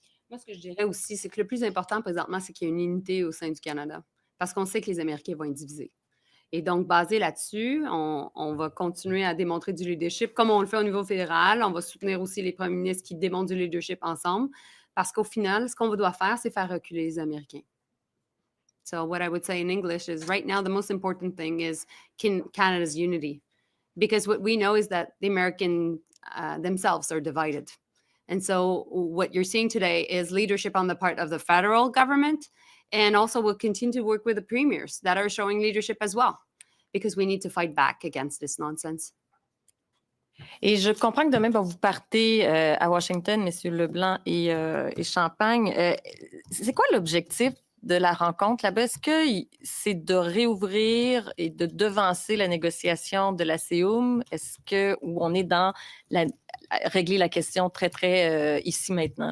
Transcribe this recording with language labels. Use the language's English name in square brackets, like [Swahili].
[French] Moi, ce que je dirais aussi, c'est que le plus important présentement, c'est qu'il y ait une unité au sein du Canada parce qu'on sait que les Américains vont être divisés. Et donc, basé là-dessus, on va continuer à démontrer du leadership comme on le fait au niveau fédéral. On va soutenir aussi les premiers ministres qui démontrent du leadership ensemble parce qu'au final, ce qu'on doit faire, c'est faire reculer les Américains. [English] So what I would say in English is right now, the most important thing is Canada's unity. Because what we know is that the American themselves are divided. And so what you're seeing today is leadership on the part of the federal government, and also we'll continue to work with the premiers that are showing leadership as well, because we need to fight back against this nonsense. [French] Et je comprends que demain, vous partez à Washington, M. Leblanc et Champagne. C'est quoi l'objectif de la rencontre là-bas? Est-ce que c'est de réouvrir et de devancer la négociation de la CEUM? Est-ce que où on est dans régler la question très, très ici maintenant?